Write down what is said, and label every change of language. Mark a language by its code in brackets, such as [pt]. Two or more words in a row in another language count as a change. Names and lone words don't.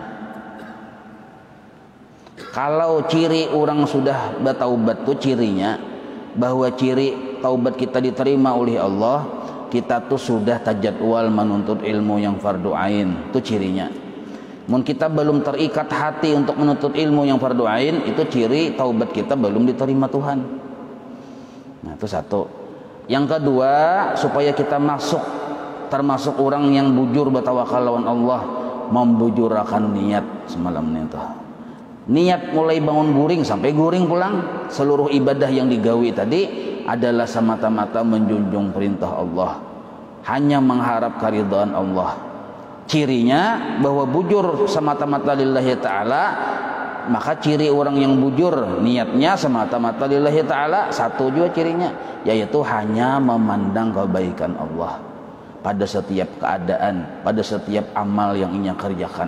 [id] Kalau ciri orang sudah bertaubat tuh cirinya bahwa ciri taubat kita diterima oleh Allah, kita tuh sudah tajadwal menuntut ilmu yang fardu ain. Itu cirinya. Mun kita belum terikat hati untuk menuntut ilmu yang fardu ain, itu ciri taubat kita belum diterima Tuhan. [bjn] Nah, itu satu. Yang kedua, supaya kita termasuk orang yang bujur bertawakal lawan Allah, membujurakan niat semalam itu. Niat mulai bangun guring sampai guring pulang, seluruh ibadah yang digawi tadi adalah semata-mata menjunjung perintah Allah, hanya mengharap keridhaan Allah. [id] Cirinya bahwa bujur semata-mata [ar] lillahi ta'ala, [id] maka ciri orang yang bujur niatnya semata-mata [ar] lillahi ta'ala, [id] satu juga cirinya, yaitu hanya memandang kebaikan Allah pada setiap keadaan, pada setiap amal yang ia kerjakan.